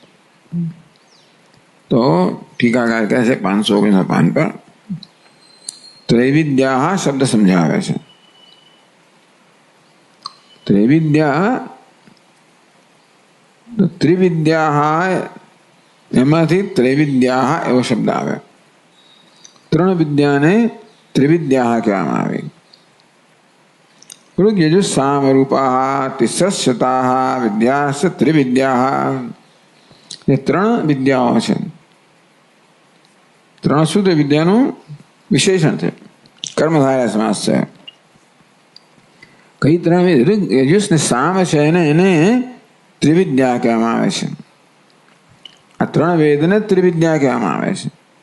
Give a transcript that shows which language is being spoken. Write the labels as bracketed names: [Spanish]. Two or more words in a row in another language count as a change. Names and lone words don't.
[Gujarati] તો ટીકાકાર કહે છે 519 પાન પર ત્રૈવિદ્યા શબ્દ સમજાવે છે. ત્રૈવિદ્યા, તો ત્રિવિદ્યા એમાંથી ત્રૈવિદ્યા એવો શબ્દ આવે. 3 વિદ્યાને ત્રિવિદ્યા કહેવામાં આવે. [Sanskrit] ऋग्यजु सामरूपा तिस्रशता विद्या त्रिविद्या, [Gujarati] એ 3 વિદ્યાઓ છે. ત્રણ શું તે વિદ્યાનું વિશેષણ છે, કર્મધારય સમાસ છે. કઈ ત્રણ ઋગ યજુષ ને સામ છે એને ત્રિવિદ્યા કહેવામાં આવે છે. આ ત્રણ વેદને ત્રિવિદ્યા કહેવામાં આવે છે.